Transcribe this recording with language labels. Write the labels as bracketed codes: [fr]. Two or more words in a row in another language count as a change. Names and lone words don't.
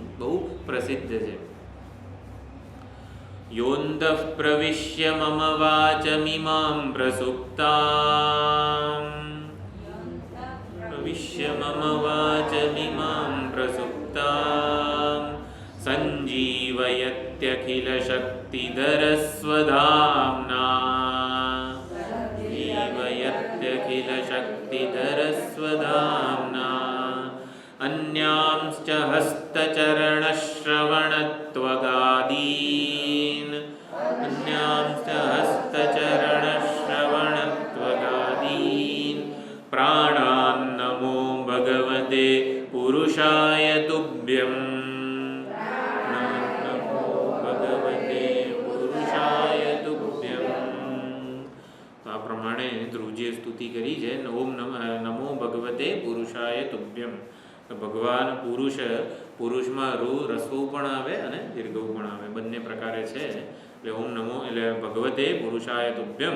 [gu] બહુ પ્રસિદ્ધ છે. [sa] યોંદઃ પ્રવિશ્ય મમ વાચમિમાં પ્રસુપ્તાં પ્રવિશ્ય મમ વાચમિમાં પ્રસુપ્તાં સંજીવયત્યખિલ શક્તિધરસ્વધામ્ના જીવયત્યખિલ શક્તિધરસ્વધામ્ના अन्यांश्च हस्तचरणश्रवणत्वगादीन् अन्यांश्च हस्तचरणश्रवणत्वगादीन् प्राणान् नमो भगवते पुरुषाय तुभ्यं नमो भगवते पुरुषाय तुभ्यं. [gu] તો આ પ્રમાણે ધ્રુવજીએ સ્તુતિ કરી છે. [sa] ઓમ નમો ભગવતે પુરુષાય તુભ્યમ. [gu] ભગવાન પુરુષમાં રસ્વ પણ આવે અને દીર્ઘ પણ આવે, બંને પ્રકારે છે. એટલે [sa] ઓમ નમો [gu] એટલે [sa] ભગવતે પુરુષાય તુભ્યમ.